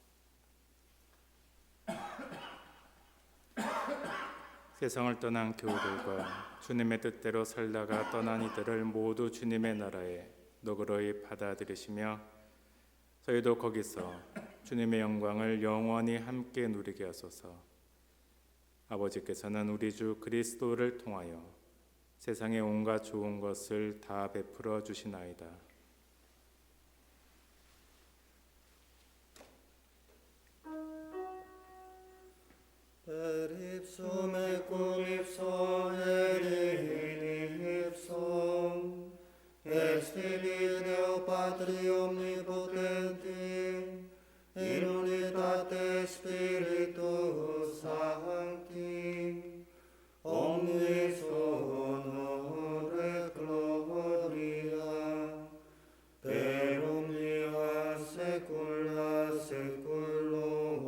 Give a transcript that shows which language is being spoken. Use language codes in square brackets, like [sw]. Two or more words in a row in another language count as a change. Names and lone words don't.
[ko] 세상을 떠난 교우들과 주님의 뜻대로 살다가 떠난 이들을 모두 주님의 나라에 너그러이 받아들이시며 저희도 거기서 주님의 영광을 영원히 함께 누리게 하소서. 아버지께서는 우리 주 그리스도를 통하여 세상의 온갖 좋은 것을 다 베풀어 주시나이다. [la] Per ipsum et cum ipso et in ipsum est filii Deo Patri omnipotenti in unitate Spiritus Sancti omnis honor et gloria per omnia saecula saeculorum.